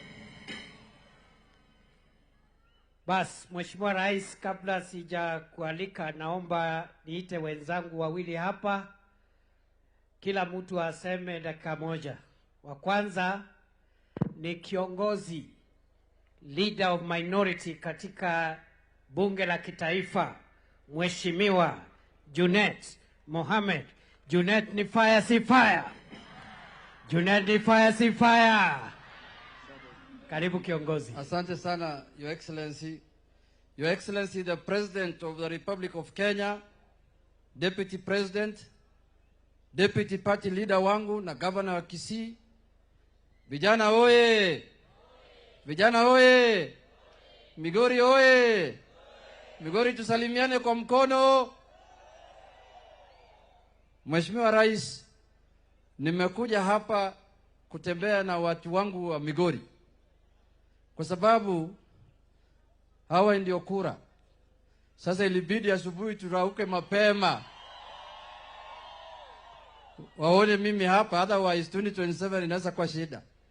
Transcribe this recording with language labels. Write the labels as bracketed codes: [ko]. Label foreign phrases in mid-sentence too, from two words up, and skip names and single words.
[sw] Bas, Mheshimiwa Rais, kabla sija kualika, naomba niite wenzangu wawili hapa, kila mtu aseme dakika moja. Wa kwanza ni kiongozi, [en] leader of minority [sw] katika bunge la kitaifa, Mheshimiwa Junet Mohamed. Junet ni fire si fire? Junet ni fire si fire? Karibu kiongozi. Asante sana, [en] Your Excellency. Your Excellency, the President of the Republic of Kenya, Deputy President, Deputy Party Leader [sw] wangu na Governor wa Kisii. Vijana oye! Vijana oye! Migori oye! Migori tusalimiane kwa mkono. Mheshimiwa Rais, nimekuja hapa kutembea na watu wangu wa Migori, kwa sababu hawa ndio kura. Sasa ilibidi asubuhi turauke mapema waone mimi hapa, otherwise 2027 inaweza kwa shida.